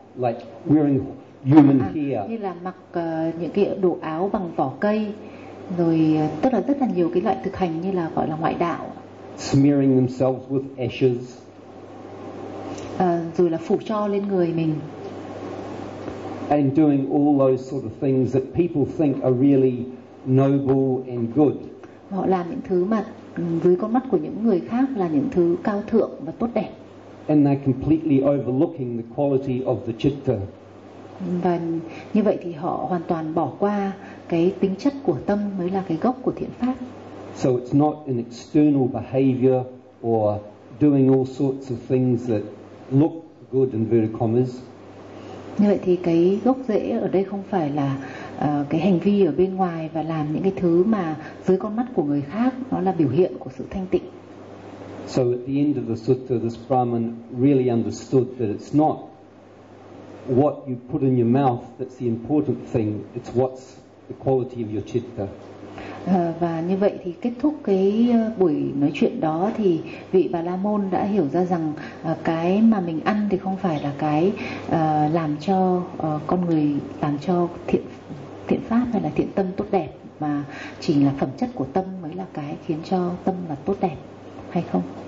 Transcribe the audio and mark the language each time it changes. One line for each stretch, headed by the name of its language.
English: Like wearing human hair.
Vietnamese: Như là mặc những cái đồ áo bằng vỏ cây, rồi tức là rất là nhiều cái loại thực hành như là gọi là ngoại đạo.
English: Smearing themselves with ashes.
Vietnamese: Rồi là phủ tro lên người mình.
English: And doing all those sort of things that people think are really noble and good.
Vietnamese: Họ làm những thứ mà dưới con mắt của những người khác là những thứ cao thượng và tốt đẹp.
English: And they're completely overlooking the quality of the citta.
Vietnamese: Và như vậy thì họ hoàn toàn bỏ qua cái tính chất của tâm mới là cái gốc của thiện pháp.
English: So it's not an external behavior or doing all sorts of things that look good in inverted commas.
Vietnamese: Như vậy thì cái gốc rễ ở đây không phải là cái hành vi ở bên ngoài và làm những cái thứ mà dưới con mắt của người khác nó là biểu hiện của sự thanh tịnh.
English: So at the end of the sutta, this Brahmin really understood that it's not what you put in your mouth that's the important thing, it's what's the quality of your citta.
Vietnamese: Và như vậy thì kết thúc cái buổi nói chuyện đó thì vị Bà La Môn đã hiểu ra rằng cái mà mình ăn thì không phải là cái làm cho con người, làm cho thiện pháp hay là thiện tâm tốt đẹp, mà chỉ là phẩm chất của tâm mới là cái khiến cho tâm là tốt đẹp. Hay không?